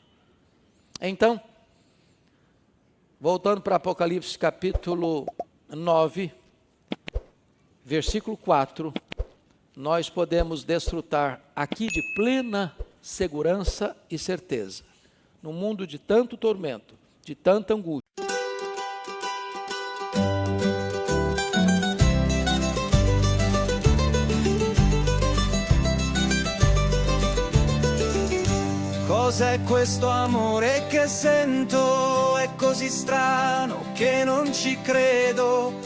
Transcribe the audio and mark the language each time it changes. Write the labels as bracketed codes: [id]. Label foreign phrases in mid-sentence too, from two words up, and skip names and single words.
[pt] Então, voltando para Apocalipse capítulo 9, versículo 4, nós podemos desfrutar aqui de plena segurança e certeza, num mundo de tanto tormento, de tanta angústia. [it] Cos'è questo amore che sento? È così strano che non ci credo.